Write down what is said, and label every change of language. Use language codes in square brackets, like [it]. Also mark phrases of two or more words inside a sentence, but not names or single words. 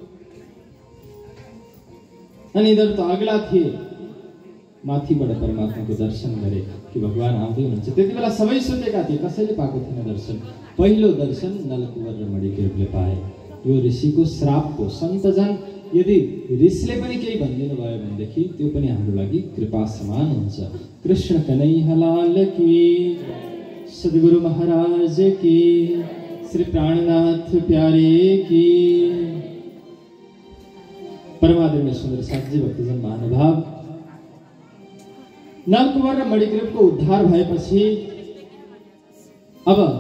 [ne] अनि यिनीहरू त अग्ला थिए, माथिबाट परमात्माको दर्शन गरे कि भगवान आउँदै हुनुहुन्छ। त्यति बेला सबै सोचेका थिए, कसैले पाएको थिएन दर्शन। पहिलो दर्शन नलकुवर र मणिग्रीवले पाए। यो ऋषिको श्रापको, सन्तजन यदि ऋषिले पनि केही भनिदिनु भयो भनेदेखि त्यो पनि हाम्रो लागि कृपा समान हुन्छ। [hi] कृष्ण कन्हैया लाल की, सद्गुरु महाराज की, श्री प्राणनाथ प्यारे की। [ne] परमादरणीय सुंदर साथी भक्तजन महानुभाव, नलकुवर र मणिग्रीवको उद्धार भएपछि अब